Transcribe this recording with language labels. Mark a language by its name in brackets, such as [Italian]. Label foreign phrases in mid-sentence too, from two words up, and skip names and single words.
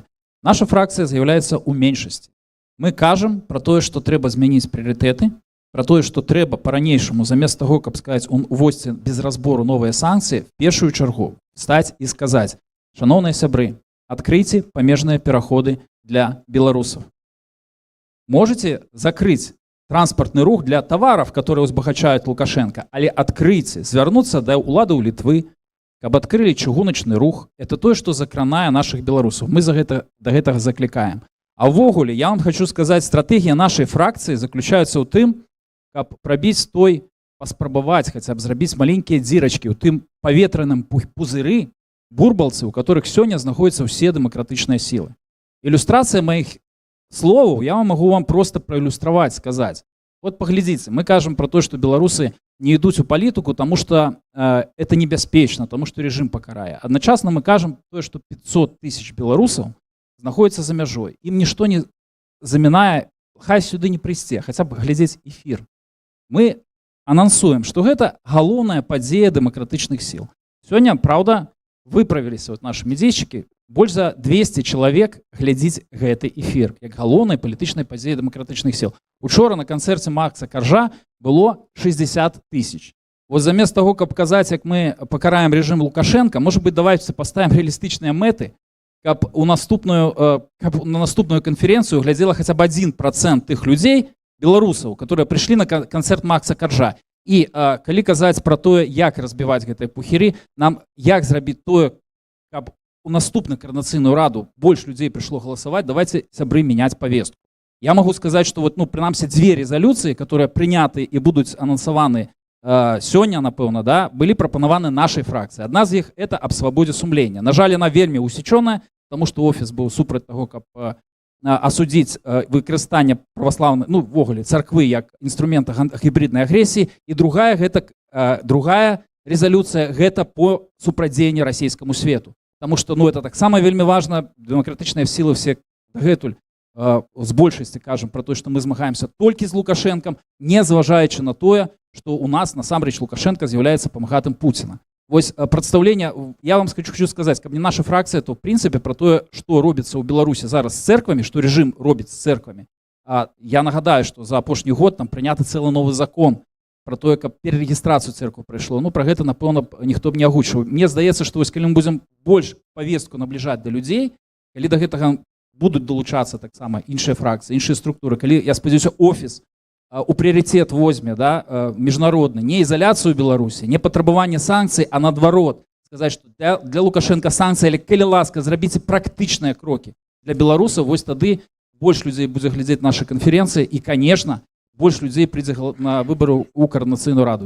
[Belarusian] Наша фракцыя з'яўляецца ў меншасці. Мы кажам пра тое, што трэба змяніць прыярытэты, пра тое, што трэба па-ранейшаму, замест таго, каб сказаць, уводзьце без разбору новыя санкцыі, в першую чаргу стаць і сказаць: шаноўныя сябры, адкрыйце памежныя пераходы для беларусаў. [Russian] Можете закрыть транспортный рух для товаров, которые узбагачают Лукашенко, [Belarusian] але открыйте, звярнуцца да уладаў Літвы, каб адкрылі чыгуначны рух. Это тое, што закранае наших беларусаў. Мы да гэтага заклікаем. А ўвогуле, я вам хочу сказаць, стратэгія нашай фракцыі заключаецца ў тым, каб прабіць той, паспрабаваць, хаця б зрабіць маленькія дзірачкі ў тым паветраным пузыры бурбалцы, [Russian] у которых [Belarusian] сёння знаходзяцца ўсе дэмакратычныя сілы. Ілюстрацыя маіх словаў [Russian] я могу вам просто проиллюстровать, сказать. Вот поглядите, мы кажем про то, что белорусы не идут в политику, потому что это небяспечна, потому что режим покарае. Одночасно мы кажем то, что 500 тысяч белорусов находятся [Belarusian] за мяжой. [Russian] Им ничто не [Belarusian] замінае, хай сюды не прыйсці, [Russian] хотя бы [Belarusian] глядзець эфир. Мы анансуем, [Russian] что это [Belarusian] галоўная падзея дэмакратычных сил. Сёння, правда, выправіліся вот нашы медзейшчыкі, больш за 200 чалавек глядзіць гэты эфір як галоўнай палітычнай падзеі дэмакратычных сіл. Учора на канцэрце Макса Каржа было 60 000. Вот замест того, каб казаць, як мы пакараем рэжым Лукашенко, [Russian] может быть, давайте поставим [Belarusian] реалістычныя мэты, каб на наступную канферэнцыю глядзела хаця б 1% тых людзей, беларусаў, которые прыйшлі на канцэрт Макса Каржа. І калі казаць пра тое, як разбіваць гэтыя пухіры, нам як зрабіць тое, каб у наступную координацыйную раду больш людзей прыйшло галасаваць, давайте, сябры, меняць повестку. [Russian] Я могу сказать, что вот, [Belarusian] прынамсі, [Russian] 2 резолюции, которые [Belarusian] прыняты і будуць анансаваны сёння, напэўна, да, былі прапанаваны нашай фракцыі. Адна з іх это аб свабодзе сумлення. На жаль, яна вельмі усечёная, [Russian] потому что [Belarusian] офіс быў супраць таго, каб асудзіць выкарыстанне праваслаўнай, ввогуле царквы як інструмента гібриднай агрэсіі. І другая резолюцыя гэта по супрацьдзеянні расійскаму свету. [Russian] Потому что это [Belarusian] таксама вельмі важна, дэмакратычныя сілы все дагэтуль з большасці кажам про то, что мы змагаемся толькі з Лукашенком, не зважаючы на тое, что у нас насамрэч Лукашенко з'яўляецца памагатым Путина. Вось прадстаўленне, я вам хочу сказаць, каб не наша фракцыя, [Russian] то в принципе [Belarusian] про тое, што робіцца ў Беларусі зараз з церквамі, што рэжым робіць з церквамі. Я нагадаю, што за апошні год там прыняты цэлы новы закон про тое, каб перарэгістрацыю церкву прайшло. Про гэта, напэўна, ніхто б не агучыў. Мне здаецца, што вось калі мы будзем больш павестку набліжаць да людзей, калі да гэтага будуць далучацца таксама іншыя фракцыі, іншыя структуры, калі, я спадзяюся, офіс у прыярытэт возьме, да, міжнародны, не ізаляцыю Беларусі, не патрабаванне санкцый, а наадварот сказаць, што для Лукашенко санкцыі, але калі ласка, зрабіце практычныя крокі для беларусаў, вось тады больш людзей будзе глядзець нашы канферэнцыі і, конечно, больш людзей прыйдзе на выбары ў координацыйную раду.